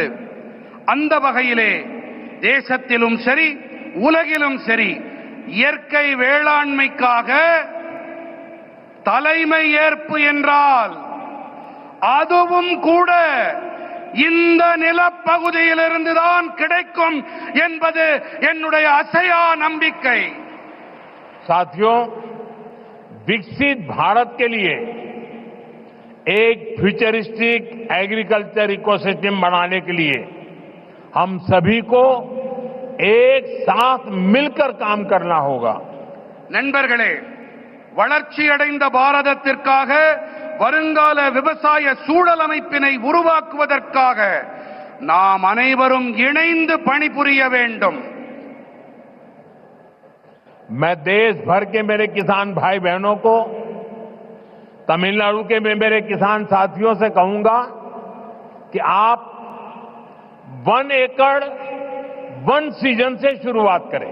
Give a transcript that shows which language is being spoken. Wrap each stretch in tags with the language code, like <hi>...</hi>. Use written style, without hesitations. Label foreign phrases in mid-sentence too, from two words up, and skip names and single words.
<ta>அந்த வகையிலே தேசத்திலும் சரி உலகிலும் சரி இயற்கை வேளாண்மைக்காக தலைமை ஏற்பு என்றால் அதுவும் கூட இந்த நிலப்பகுதியிலிருந்துதான் கிடைக்கும் என்பது என்னுடைய அசையா நம்பிக்கை.</ta> <hi>साथियों, विकसित भारत के लिए एक</hi> <en>futuristic agriculture ecosystem</en> <hi>बनाने के लिए हम सभी को एक साथ मिलकर काम करना होगा.</hi> <ta>நண்பர்களே, வளர்ச்சி அடைந்த பாரதத்திற்காக வருங்கால விவசாய சூழல் அமைப்பினை உருவாக்குவதற்காக நாம் அனைவரும் இணைந்து பணிபுரிய வேண்டும்.</ta> <hi>मैं देश भर के मेरे किसान भाई बहनों को, तमिलनाडु के मेरे किसान साथियों से कहूंगा कि आप 1 एकड़ 1 सीजन से शुरुआत करें.</hi>